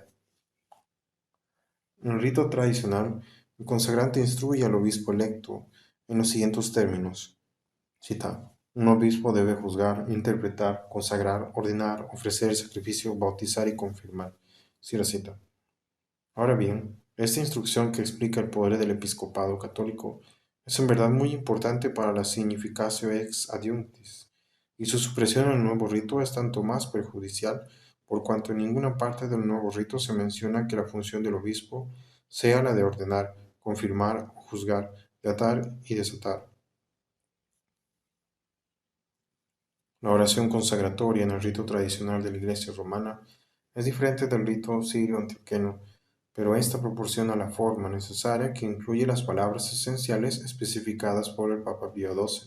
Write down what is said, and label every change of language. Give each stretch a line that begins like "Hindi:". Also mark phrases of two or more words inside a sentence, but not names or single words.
Spanish: En el rito tradicional, el consagrante instruye al obispo electo en los siguientes términos. Cita: Un obispo debe juzgar, interpretar, consagrar, ordenar, ofrecer sacrificio, bautizar y confirmar. Cierra cita. Ahora bien, esta instrucción que explica el poder del episcopado católico es en verdad muy importante para la
Latin: significatio ex adiunctis,
Spanish: y su supresión en el nuevo rito es tanto más perjudicial por cuanto en ninguna parte del nuevo rito se menciona que la función del obispo sea la de ordenar, confirmar o juzgar, de atar y desatar. La oración consagratoria en el rito tradicional de la Iglesia romana es diferente del rito sirio-antioqueno, pero esta proporciona la forma necesaria que incluye las palabras esenciales especificadas por el Papa Pío XII.